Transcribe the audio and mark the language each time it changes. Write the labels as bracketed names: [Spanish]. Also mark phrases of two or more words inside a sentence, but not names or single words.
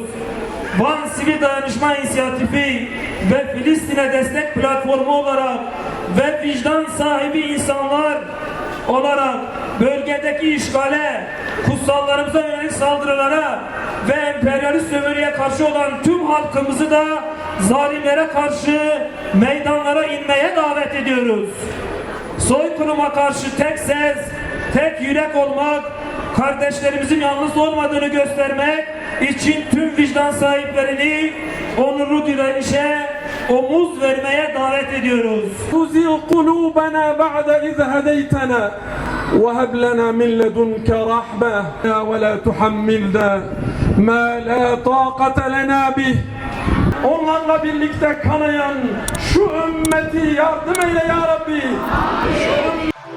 [Turkish] Van Sivil Dayanışma İnisiyatifi ve Filistin'e destek platformu olarak ve vicdan sahibi insanlar olarak bölgedeki işgale, kutsallarımıza yönelik saldırılara ve emperyalist sömürüye karşı olan tüm halkımızı da zalimlere karşı meydanlara inmeye davet ediyoruz. Soykırıma karşı tek ses, tek yürek olmak, kardeşlerimizin yalnız olmadığını göstermek için tüm vicdan sahiplerini onurlu direnişe omuz vermeye davet ediyoruz. [Arabic] تزغ قلوبنا بعد إذ هديتنا وهب لنا من لدنك رحمة ولا تحملنا ما لا طاقة لنا به. [Turkish] Onlarla birlikte kanayan şu ümmeti yardım eyle ya Rabbi.